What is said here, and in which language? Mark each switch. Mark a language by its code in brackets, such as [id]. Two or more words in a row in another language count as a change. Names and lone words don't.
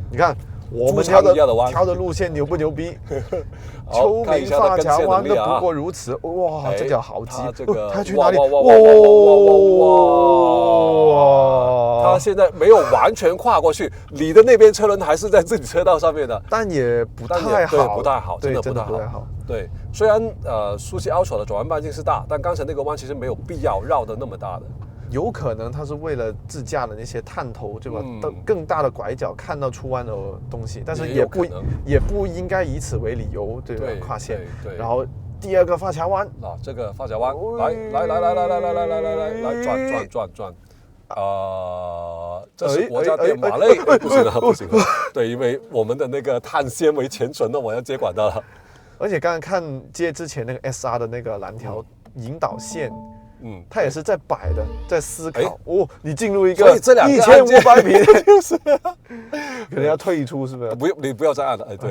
[zh] 我們挑的路線牛不牛逼？秋名發夾彎都不過如此。哇，這腳好急！他去哪裡？哇！他現在沒有完全跨過去，你的那邊車輪還是在自己車道上面的，但也不太好，不太好，真的不太好。對，雖然速七 Ultra 的轉彎半徑是大，但剛才那個彎其實沒有必要繞得那麼大的。有可能他是為了自駕的那些探頭，對吧？更大的拐角看到出彎的東西，但是也不應該以此為理由，對吧？跨線。然後第二個發夾彎，這個發夾彎，來，轉。這是國家電馬累，不行了。對，因為我們的那個碳纖維前唇呢，我要接管到了。而且刚刚看接之前那个 SR 的那个蓝条引导线，它也是在摆的，在思考。你进入一个1500米，就是可能要退出，是不是？你不要再按了，对，